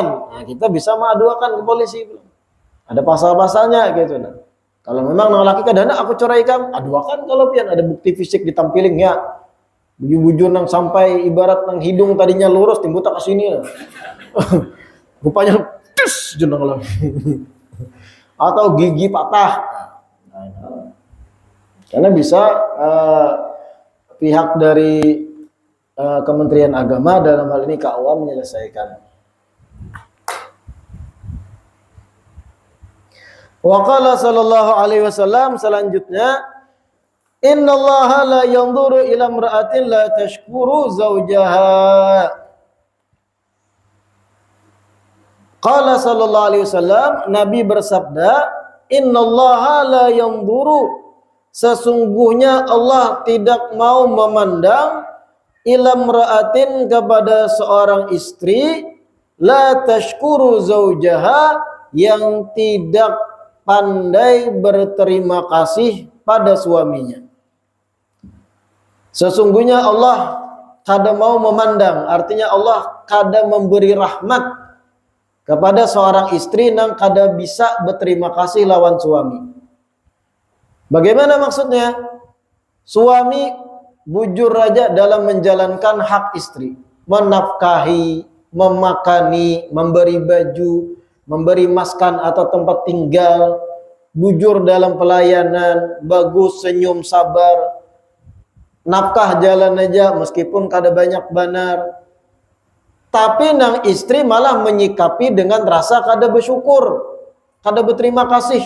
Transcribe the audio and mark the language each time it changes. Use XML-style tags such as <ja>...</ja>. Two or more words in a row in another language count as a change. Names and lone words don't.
<id>Nah, kita bisa mengadukan ke polisi. Ada pasal-pasalnya gitu. Nah.</id> <bjn>Kalau memang nang laki kadana aku ceraikan, aduakan kalau pian ada bukti fisik ditampiling ya. Bujur-bujur nang sampai ibarat nang hidung tadinya lurus timbul tak ke sini. Rupanya tus jeneng lah.</bjn> <id>Atau gigi patah. Karena bisa pihak dari Kementerian Agama dalam hal ini KUA menyelesaikan.</id> <ar>وقال صلى الله عليه وسلم selanjutnya, إن الله لا ينظر إلى امرأة لا تشكر زوجها. قال صلى الله عليه وسلم,</ar> <id>Nabi bersabda,</id> <ar>إن الله لا ينظر,</ar> <id>sesungguhnya Allah tidak mau memandang</id> <ar>إلى امرأة,</ar> <id>kepada seorang istri,</id> <ar>لا تشكر زوجها,</ar> <id>yang tidak pandai berterima kasih pada suaminya.</id> <bjn>Sesungguhnya Allah kada mau memandang, artinya Allah kada memberi rahmat kepada seorang istri yang kada bisa berterima kasih lawan suami. Bagaimana maksudnya? Suami bujur raja dalam menjalankan hak istri, menafkahi,</bjn> <id>memakani,</id> <bjn>memberi baju, memberi maskan atau tempat tinggal, bujur dalam pelayanan, bagus, senyum, sabar, nafkah jalan aja meskipun kada banyak benar. Tapi nang istri malah menyikapi dengan rasa kada bersyukur, kada berterima kasih.</bjn>